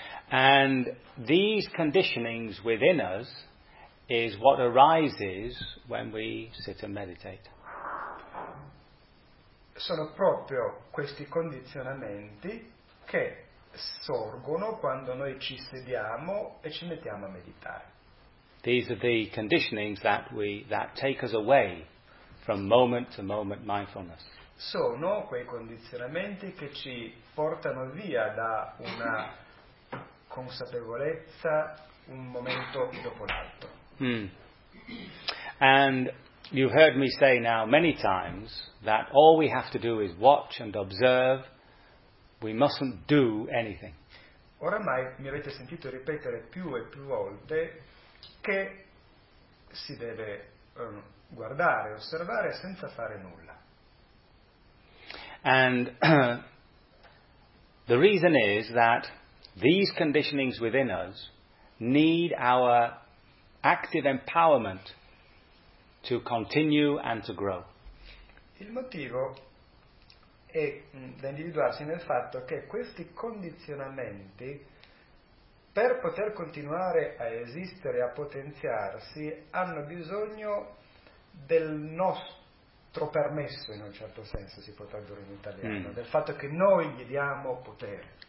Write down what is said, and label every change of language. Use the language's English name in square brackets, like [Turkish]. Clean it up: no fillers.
[English] And these conditionings within us is what arises when we sit and meditate. [Italian] Sono proprio questi condizionamenti che sorgono quando noi ci sediamo e ci mettiamo a meditare. [English] These are the conditionings that take us away from moment to moment mindfulness. [Italian] Sono quei condizionamenti che ci portano via da una consapevolezza un momento dopo l'altro. [English] And you've heard me say now many times that all we have to do is watch and observe, we mustn't do anything. [Italian] Oramai mi avete sentito ripetere più e più volte che si deve guardare, osservare senza fare nulla. [English] And the reason is that these conditionings within us need our active empowerment to continue and to grow. [Italian] Il motivo è da individuarsi nel fatto che questi condizionamenti, per poter continuare a esistere e a potenziarsi, hanno bisogno del nostro permesso, in un certo senso si può tradurre in italiano, del fatto che noi gli diamo potere.